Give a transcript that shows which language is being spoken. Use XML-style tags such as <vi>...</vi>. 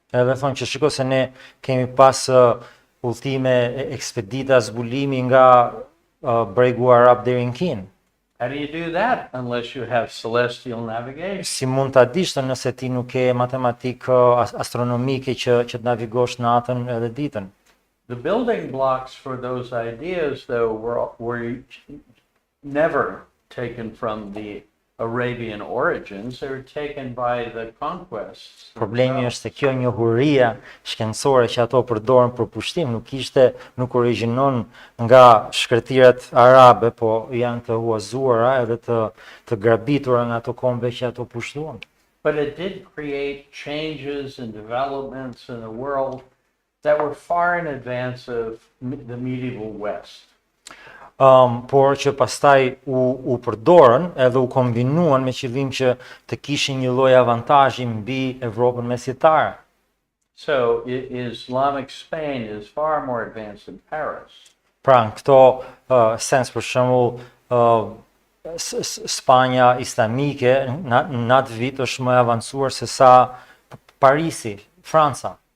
<sq>Edhe thonë që shiko se ne kemi pas udhëtime, ekspedita, zbulimi nga bregu arab deri në Kinë.</sq> <en>How do you do that unless you have celestial navigation?</en> <sq>Si mund ta dish të nëse ti nuk ke matematikë astronomike që të navigosh natën edhe ditën.</sq> <en>The building blocks for those ideas, though, were never taken from the Arabian origins. They were taken by the conquests.</en> <sq>Problemi është se kjo njohuria shkencore që ato përdoren për pushtim nuk origjinon nga shkretirët arabe, po janë të huazuara edhe të grabitura nga ato kombe që ato pushtuan.</sq> <en>But it did create changes and developments in the world that were far in advance of the medieval West.</en> <sq>Por që pastaj u përdorën edhe u kombinuan me qëllim që të kishin një lloj avantazhi mbi Evropën mesjetare.</sq> <en>So Islamic Spain is far more advanced than Paris.</en> <sq>Pra në këto sens, për shembull, Spanja islamike në atë vit është më e avancuar se sa Parisi, Franca.</sq>